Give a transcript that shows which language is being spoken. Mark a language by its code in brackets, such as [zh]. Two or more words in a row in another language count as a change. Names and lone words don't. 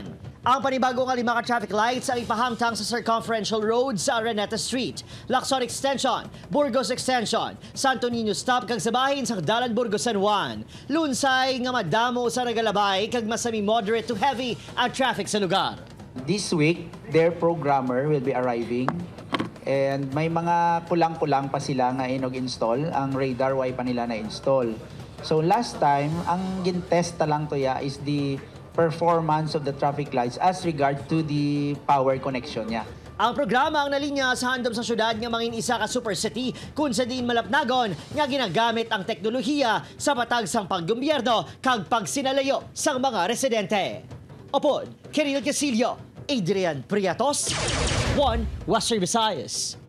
[hil] Ang panibago nga 5 ka [en] traffic lights [hil] ang ipahamtang sa Circumferential Road sa Araneta Street, Lacson Extension, Burgos Extension, Santo Niño Stop kag sa bahin sa Dalan Burgos San Juan. Lunsay nga madamo sa nagalabay kag masami [en] moderate to heavy [hil] ang traffic sa lugar. [en] This week, their programmer will be arriving and [hil] may mga kulang-kulang pa sila nga inog-install. Ang radar way pa nila na-install. [en] So last time, [hil] ang gintesta lang to ya [en] is the performance of the traffic lights as regard to the power connection niya. [hil] Ang programa ang nalinya sa handom sa syudad nga mangin isa ka super city kung sa diin malapnagon nga ginagamit ang teknolohiya sa patag sang paggobyerno kag pagsinalayo sang mga residente. Opod, Kiril Casillo, Adrian Priatos, 1 Western Visayas.